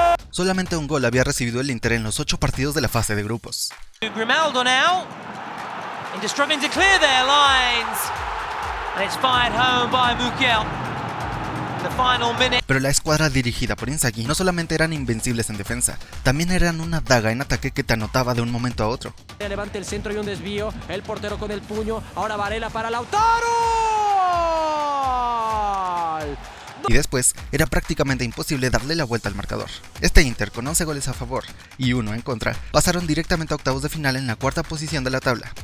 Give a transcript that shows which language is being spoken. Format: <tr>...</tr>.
<es>Solamente un gol había recibido el Inter en los 8 partidos de la fase de grupos.</es> <en>Grimaldo now, into struggling to clear their lines, and it's fired home by Mukiel.</en> <es>Pero la escuadra dirigida por Inzaghi no solamente eran invencibles en defensa, también eran una daga en ataque que te anotaba de un momento a otro. Levanta el centro y un desvío, el portero con el puño, ahora Varela para Lautaro. Y después era prácticamente imposible darle la vuelta al marcador. Este Inter, con 11 goles a favor y 1 en contra, pasaron directamente a octavos de final en la 4ª posición de la tabla.</es>